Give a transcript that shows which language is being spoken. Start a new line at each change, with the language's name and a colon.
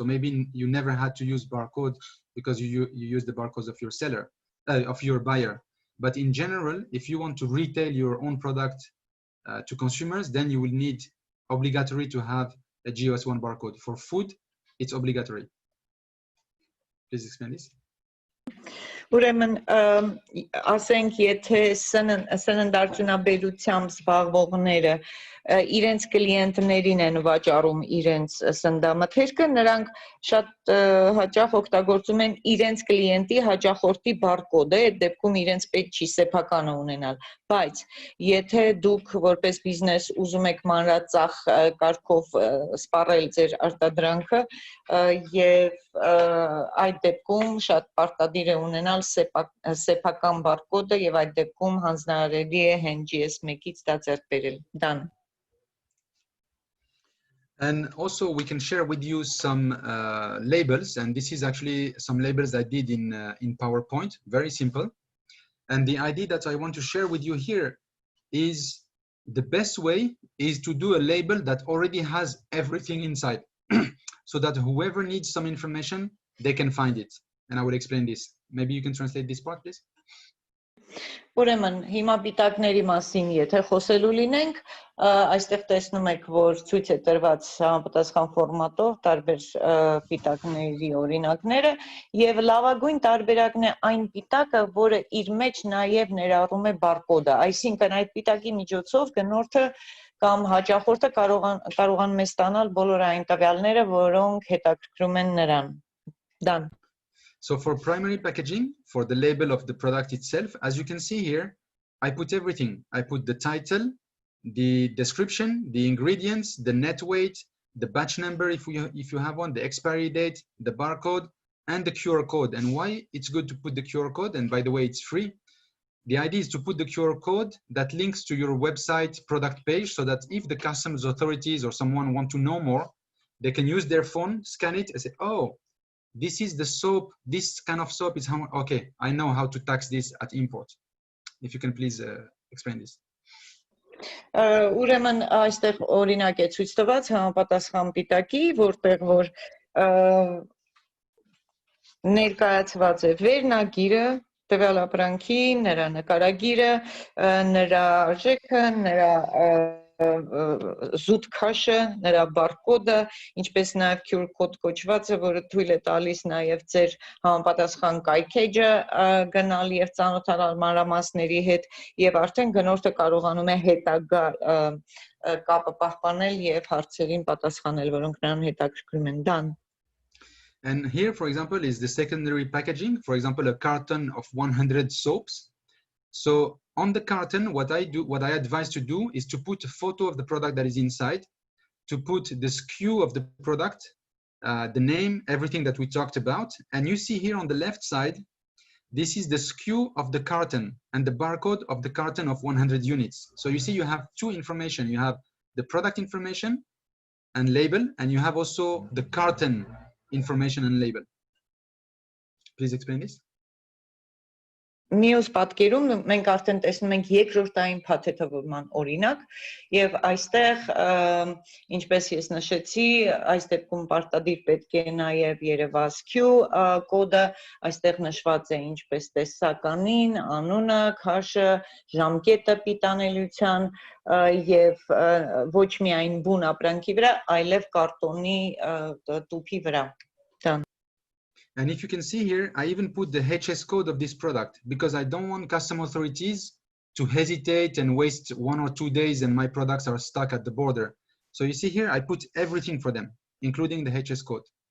English: So maybe you never had to use barcode because you use the barcodes of your seller, of your buyer. But in general, if you want to retail your own product to consumers, then you will need obligatory to have a GS1 barcode. For food, it's obligatory. Please explain this.
Armenian: Ուրեմն ասենք եթե սննդարդյունաբերությամբ զբաղվողները իրենց կլիենտներին են վաճառում իրենց սննդամթերքը, նրանք շատ հաճախ օգտագործում են իրենց կլիենտի հաճախորդի բարկոդը, այդ դեպքում իրենց պետք չի սեփականը ունենալ, բայց եթե դուք որպես բիզնես ուզում եք մանրածախ կարգով սպառել ձեր արտադրանքը եւ այդ դեպքում շատ պարտադիր է ունենալ սեփական բարկոդը եւ այդ դեպքում հանձնարարելի է հենց GS1-ից դա ձեռք բերել.
English: Done. And also we can share with you some labels, and this is actually some labels I did in PowerPoint, very simple. And the idea that I want to share with you here is the best way is to do a label that already has everything inside so that whoever needs some information, they can find it. And I will explain this. Maybe you can translate this part, please.
Armenian: Ուրեմն հիմա պիտակների մասին եթե խոսելու լինենք, այստեղ տեսնում եք, որ ցույց է տրված համապատասխան ֆորմատով տարբեր պիտակների օրինակները եւ լավագույն տարբերակն է այն պիտակը, որը իր մեջ նաեւ ներառում է բարկոդը, այսինքն այդ պիտակի միջոցով գնորդը կամ հաճախորդը կարողանում է ստանալ բոլոր այն տվյալները, որոնք հետաքրքրում են նրան։
English: Done. So for primary packaging, for the label of the product itself, as you can see here, I put everything. I put the title, the description, the ingredients, the net weight, the batch number if you have one, the expiry date, the barcode, and the QR code. And why it's good to put the QR code, and by the way, it's free. The idea is to put the QR code that links to your website product page so that if the customs authorities or someone want to know more, they can use their phone, scan it, and say, oh, this is the soap, this kind of soap is how, okay, I know how to tax this at import. If you can please explain this.
Armenian: Ուրեմն այստեղ օրինակ է ցույց տված համապատասխան պիտակի, որտեղ որ ներկայացված է վերնագիրը, տվյալ ապրանքի, նրա նկարագիրը, նրա արժեքը, նրա զուտ քաշը, նրա բարկոդը, ինչպես նաև QR կոդ կոչվածը, որը թույլ է տալիս նաև ձեր համապատասխան կայքեջը գնալ եւ ծանոթանալ մանրամասների հետ եւ արդեն գնորդը կարողանում է հետագա կապը պահպանել եւ հարցերին պատասխանել, որոնք նրան հետաքրքրում են։
English: Done. And here, for example, is the secondary packaging. For example, a carton of 100 soaps. So on the carton, what I advise to do is to put a photo of the product that is inside, to put the SKU of the product, the name, everything that we talked about. And you see here on the left side, this is the SKU of the carton and the barcode of the carton of 100 units. So you see you have two information. You have the product information and label, and you have also the carton information and label. Please explain this.
Armenian: Մյուս պատկերում մենք արդեն տեսնում ենք երկրորդային փաթեթավորման օրինակ եւ այստեղ ինչպես ես նշեցի այս դեպքում պարտադիր պետք է նաեւ երևաս Q կոդը այստեղ նշված է ինչպես տեսականին, անունը, քաշը, ժամկետը պիտանելիության եւ ոչ միայն բուն ապրանքի վրա, այլև կարտոնի տուփի վրա։
English: And if you can see here, I even put the HS code of this product because I don't want custom authorities to hesitate and waste 1 or 2 days and my products are stuck at the border. So you see here, I put everything for them, including the HS code.